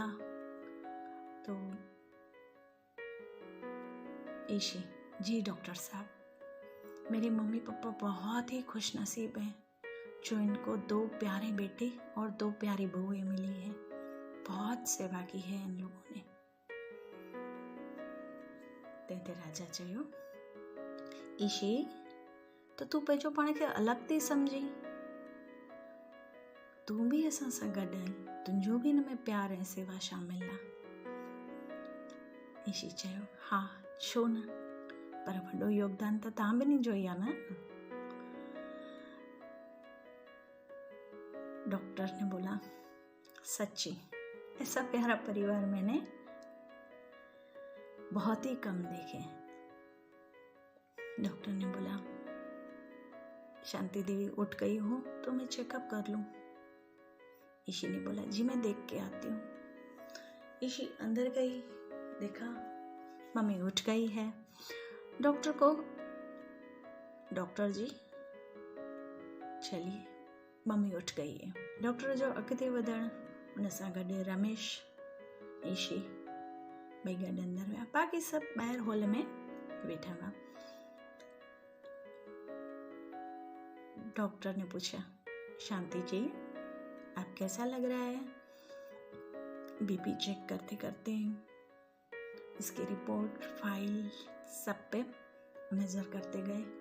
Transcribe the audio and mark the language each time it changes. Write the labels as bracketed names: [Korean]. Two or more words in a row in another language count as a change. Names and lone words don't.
[Hindi] तो ईशी, जी डॉक्टर साहब, मेरे मम्मी पापा बहुत ही खुश नसीब हैं जो इनको 2 प्यारे बेटे और 2 प्यारी बहुएं मिली हैं। बहुत सेवा की है इन लोगों ने। [Sindhi] ते राजा चयो, ईशी तो तू पंहिंजो पाण खे अलॻि थी सम्झी, तूं बि असां सां गॾु आई, तुंहिंजो बि हिन में प्यार ऐं सेवा शामिल आहे। ईशी चयो, हा छो न, पर वॾो योगदान त तव्हां ॿिन्हिनि जो ई आहे न। [Hindi] डॉक्टर ने बोला, सच्ची ऐसा प्यारा परिवार मैंने बहुत ही कम देखे। डॉक्टर ने बोला, शांति देवी उठ गई हो तो मैं चेकअप कर लूं। ईशी ने बोला, जी मैं देख के आती हूँ। ईशी अंदर गई, देखा मम्मी उठ गई है। डॉक्टर को, डॉक्टर जी चलिए मम्मी उठ गई है। [Sindhi] डॉक्टर जो अॻिते वधण, उन सां गॾु रमेश, ईशी ॿई गॾु अंदर विया। बाक़ी सभु ॿाहिरि हॉल में वेठा हुआ। [Hindi] डॉक्टर ने पूछा, शांति जी आप कैसा लग रहा है? बीपी चेक करते करते इसकी रिपोर्ट, फाइल सब पे नजर करते गए।